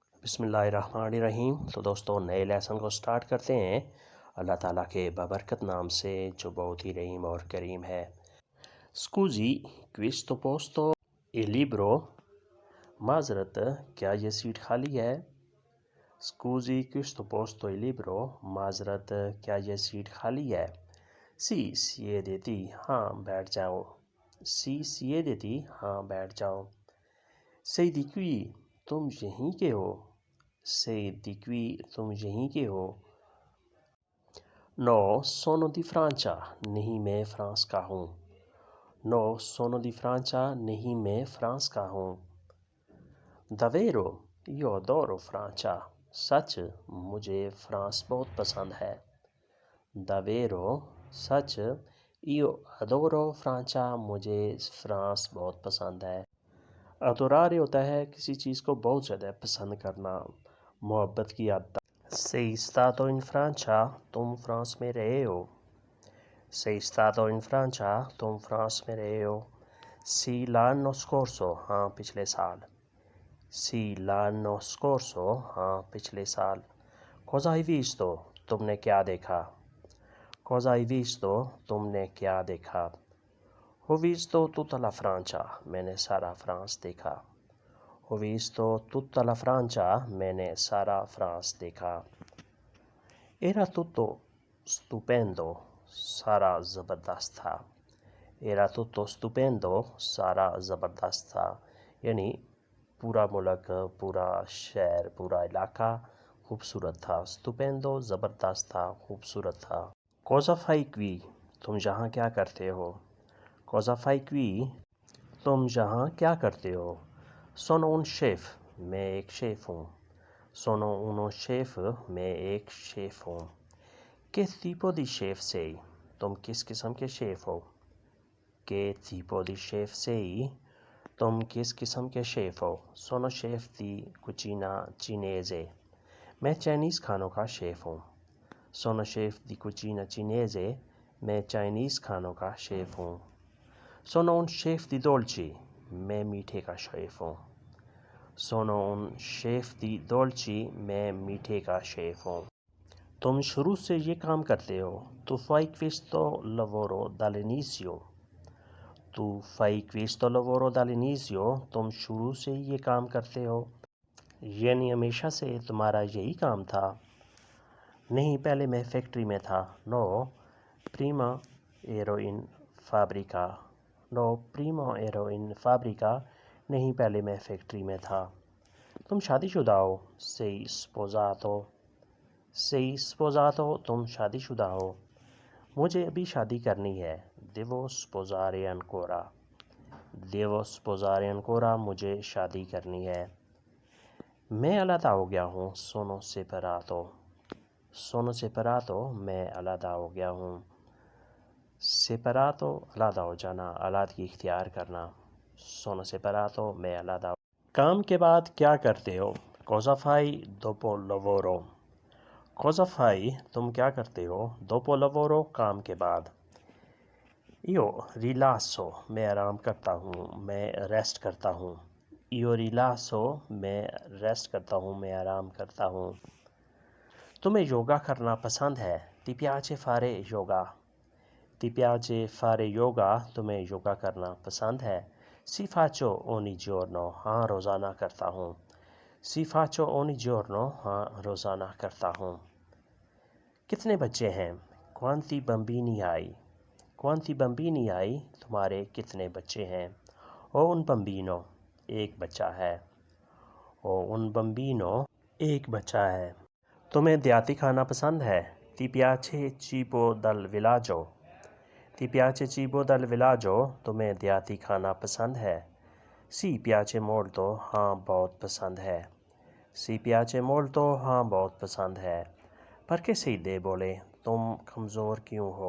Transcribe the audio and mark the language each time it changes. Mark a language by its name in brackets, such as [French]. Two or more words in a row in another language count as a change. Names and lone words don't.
[Urdu] بسم اللہ الرحمن الرحیم۔ تو دوستوں نئے لیسن کو سٹارٹ کرتے ہیں اللہ تعالیٰ کے بابرکت نام سے جو بہت ہی رحیم اور کریم ہے۔ [Italian] سکوزی questo posto è libero؟ [Urdu] معذرت کیا یہ سیٹ خالی ہے؟ [Italian] scusi questo posto è libero? [Urdu] معذرت کیا یہ سیٹ خالی ہے؟ [Italian] sì siediti, [Urdu] ہاں بیٹھ جاؤ۔ [Italian] sì siediti, [Urdu] ہاں بیٹھ جاؤ۔ [Italian] sei di qui، [Urdu] تم یہیں کے ہو۔ [Italian] sei di qui، [Urdu] تم یہیں کے ہو۔ [Italian] no sono di Francia، [Urdu] نہیں میں فرانس کا ہوں۔ [Italian] no sono di Francia، [Urdu] نہیں میں فرانس کا ہوں۔ [Italian] davvero io adoro Francia، [Urdu] سچ مجھے فرانس بہت پسند ہے۔ [Italian] davvero سچ io adoro Francia، [Urdu] مجھے فرانس بہت پسند ہے۔ adorare ہوتا ہے کسی چیز کو بہت زیادہ پسند کرنا، محبت کی حد تک۔ [Italian] sei stato in Francia، [Urdu] تم فرانس میں رہے ہو۔ [Italian] sei stato in Francia، [Urdu] تم فرانس میں رہے ہو۔ [Italian] sì l'anno scorso، [Urdu] ہاں پچھلے سال۔ [Italian] sì l'anno scorso، [Urdu] ہاں پچھلے سال۔ [Italian] cosa hai visto، [Urdu] تم نے کیا دیکھا۔ [Italian] cosa hai visto، [Urdu] تم نے کیا دیکھا۔ [Italian] ho visto tutta la Francia، [Urdu] میں نے سارا فرانس دیکھا۔ [Italian] ho visto tutta la Francia، [Urdu] میں نے سارا فرانس دیکھا۔ [Italian] era tutto stupendo، [Urdu] سارا زبردست تھا۔ [Italian] era tutto stupendo، [Urdu] سارا زبردست تھا، یعنی پورا ملک، پورا شہر، پورا علاقہ خوبصورت تھا۔ stupendo زبردست تھا، خوبصورت تھا۔ [Italian] cosa fai qui، [Urdu] تم یہاں کیا کرتے ہو۔ [Italian] cosa fai qui، [Urdu] تم یہاں کیا کرتے ہو۔ [Italian] sono un chef، [Urdu] میں ایک شیف ہوں۔ [Italian] sono uno chef، [Urdu] میں ایک شیف ہوں۔ [Italian] che tipo di chef sei، [Urdu] تم کس قسم کے شیف ہو۔ [Italian] che tipo di chef sei، [Urdu] تم کس قسم کے شیف ہو۔ [Italian] sono chef di cucina cinese، [Urdu] میں چائنیز کھانوں کا شیف ہوں۔ [Italian] sono chef di cucina cinese، [Urdu] میں چائنیز کھانوں کا شیف ہوں۔ [Italian] sono un chef di dolci، [Urdu] میں میٹھے کا شیف ہوں۔ [Italian] sono un chef di dolci، [Urdu] میں میٹھے کا شیف ہوں۔ تم شروع سے یہ کام کرتے ہو۔ [Italian] tu fai questo lavoro dall'inizio، tu fai questo lavoro dall'inizio، [Urdu] تم شروع سے یہ کام کرتے ہو، یعنی ہمیشہ سے تمہارا یہی کام تھا۔ نہیں پہلے میں فیکٹری میں تھا۔ [Italian] no prima ero in fabbrica، no prima ero in fabbrica، [Urdu] نہیں پہلے میں فیکٹری میں تھا۔ تم شادی شدہ ہو۔ [Italian] sei sposato، sei sposato، [Urdu] تم شادی شدہ ہو۔ مجھے ابھی شادی کرنی ہے۔ [Italian] devo sposare ancora، devo sposare ancora، [Urdu] مجھے شادی کرنی ہے۔ میں علیحدہ ہو گیا ہوں۔ [Italian] sono separato، sono separato، [Urdu] میں علیحدہ ہو گیا ہوں۔ separato علیحدہ ہو جانا، علیحدگی اختیار کرنا۔ [Italian] sono separato، [Urdu] میں علیحدہ ہو۔ کام کے بعد کیا کرتے ہو۔ [Italian] cosa fai dopo lavoro، cosa fai، [Urdu] تم کیا کرتے ہو۔ [Italian] dopo lavoro، [Urdu] کام کے بعد۔ [Italian] io rilasso، [Urdu] میں آرام کرتا ہوں، میں ریسٹ کرتا ہوں۔ [Italian] io rilasso، [Urdu] میں ریسٹ کرتا ہوں، میں آرام کرتا ہوں۔ تمہیں یوگا کرنا پسند ہے۔ [Italian] ti piace fare yoga، ti piace fare yoga، [Urdu] تمہیں یوگا کرنا پسند ہے۔ [Italian] si faccio ogni giorno، [Urdu] ہاں روزانہ کرتا ہوں۔ [Italian] si faccio ogni giorno، [Urdu] ہاں روزانہ کرتا ہوں۔ کتنے بچے ہیں۔ [Italian] quanti bambini hai، quanti bambini hai، [Urdu] تمہارے کتنے بچے ہیں۔ [Italian] ho un bambino، [Urdu] ایک بچہ ہے۔ [Italian] ho un bambino، [Urdu] ایک بچہ ہے۔ تمہیں دیہاتی کھانا پسند ہے۔ [Italian] ti piace cibo dal villaggio، ti piace cibo dal villaggio، [Urdu] تمہیں دیہاتی کھانا پسند ہے۔ [Italian] si piace molto، [Urdu] ہاں بہت پسند ہے۔ [Italian] si piace molto، [Urdu] ہاں بہت پسند ہے۔ [Italian] perché sei debole، [Urdu] تم کمزور کیوں ہو۔